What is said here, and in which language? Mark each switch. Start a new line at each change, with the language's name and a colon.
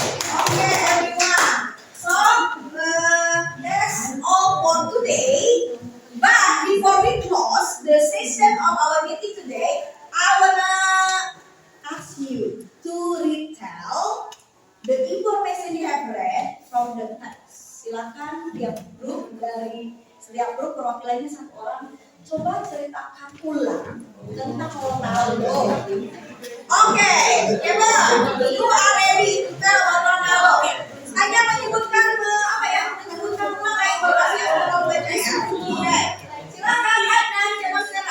English: Okay, everyone. So that's all for today. But before we close the session of our meeting today, I wanna ask you to retell the information you have read from the text.
Indonesian: Silakan tiap grup dari setiap grup perwakilannya satu orang coba ceritakan ulang tentang Ronaldo.
English: Okay, Kevin, you are ready to tell about Ronaldo.
Indonesian: Hanya menyebutkan menyebutkan nama informasi yang sudah baca ya. Oke, silakan Adnan, cepat.